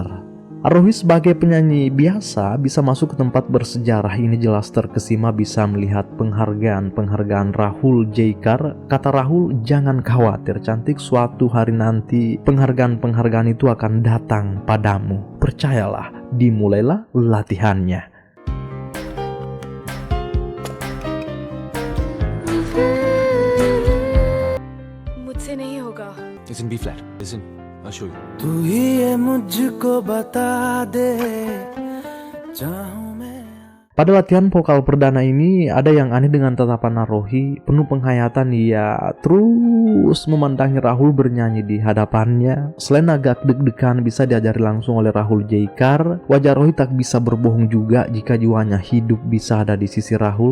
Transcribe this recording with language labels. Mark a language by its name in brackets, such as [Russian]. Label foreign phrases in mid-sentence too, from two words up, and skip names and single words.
[Indonesian] Rohi sebagai penyanyi biasa bisa masuk ke tempat bersejarah ini jelas terkesima bisa melihat penghargaan Rahul Jaikar. Kata Rahul, jangan khawatir cantik, suatu hari nanti penghargaan itu akan datang padamu. Percayalah, dimulailah latihannya. [Hindi] मुझसे नहीं होगा. [English] It's in B flat. Listen, I'll show you. [Hindi] तू ही ये मुझको बता दे चाहूं मैं. [Indonesian] Pada latihan vokal perdana ini, ada yang aneh dengan tatapan Rohi. Penuh penghayatan, ia terus memandangi Rahul bernyanyi di hadapannya. Selain agak deg-degan bisa diajari langsung oleh Rahul Jaikar, wajah Rohi tak bisa berbohong juga jika jiwanya hidup bisa ada di sisi Rahul.